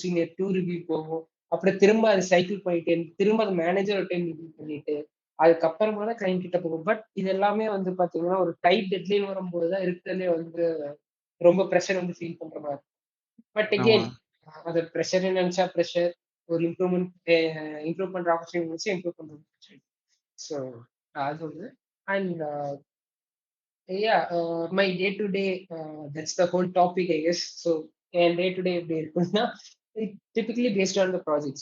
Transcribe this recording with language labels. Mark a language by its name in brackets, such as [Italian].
[Tamil] Senior 2 review போகும். அப்புறம் திரும்ப அது சைக்கிள் பண்ணிட்டே திரும்ப அது மேனேஜர் ஒரு டைம் ரிவ்யூ பண்ணிட்டு, அதுக்கப்புறமா தான் கிளையன்ட் கிட்ட போகும். பட் இது எல்லாமே வந்து பார்த்தீங்கன்னா, ஒரு டைட் டெட்லைன் வரும்போது தான் இருக்கிறதுலே வந்து ரொம்ப பிரஷர் வந்து ஃபீல் பண்ற மாரி. [English] but [Tamil] ஆமா. அகெயின் அது பிரஷர்ன்னு நெனச்சா பிரஷர், ஒரு இம்ப்ரூவ் பண்ற ஆப்பர்ச்சுனிட்டி இருந்துச்சு, இம்ப்ரூவ் பண்ற ஆப்பர்ச்சுனிட்டி. ஸோ அது ஒண்ணு. [English] And my day to day, that's the whole topic, I guess. So, என் day to day [Tamil] எப்படி இருக்கும்னா, [English] Typically based on the project.